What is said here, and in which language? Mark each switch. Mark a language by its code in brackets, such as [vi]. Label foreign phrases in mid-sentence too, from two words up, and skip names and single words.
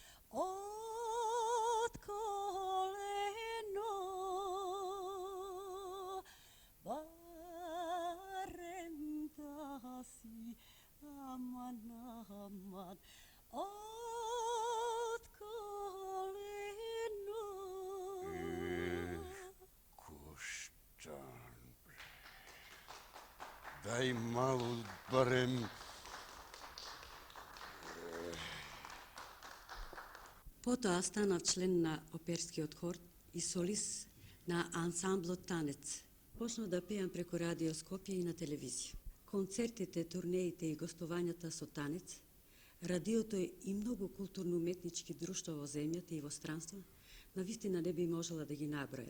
[mk] od koleno, barem da si aman, aman, od koleno. Koštan, дај малу барем. Потоа станав член на оперскиот хор и солист на ансамблот Танец. Почнав да пеам преку радио Скопје и на телевизија. Концертите, турнеите и гостувањата со Танец, радиото и многу културно-уметнички друштва во земјата и во странство, навистина не би можела да ги наброја.